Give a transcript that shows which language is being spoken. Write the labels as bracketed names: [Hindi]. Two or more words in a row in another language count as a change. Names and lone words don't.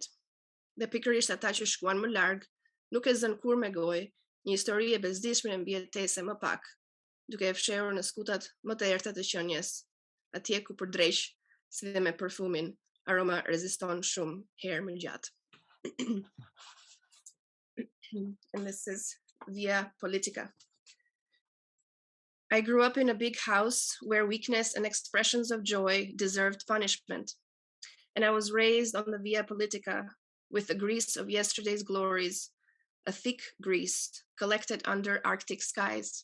[Albanian] Dhe pikërisht ata që shkuan më larg, nuk e zën kur me gojë një histori e bezdishme mbi jetese më pak, duke e fshehur në skutat më të errta të qenies, atje ku për dreq, si dhe me përfumin, aroma reziston shumë herë më gjatë. [English] And this is Via Politica. I grew up in a big house where weakness and expressions of joy deserved punishment. And I was raised on the Via Politica with the grease of yesterday's glories, a thick grease collected under Arctic skies.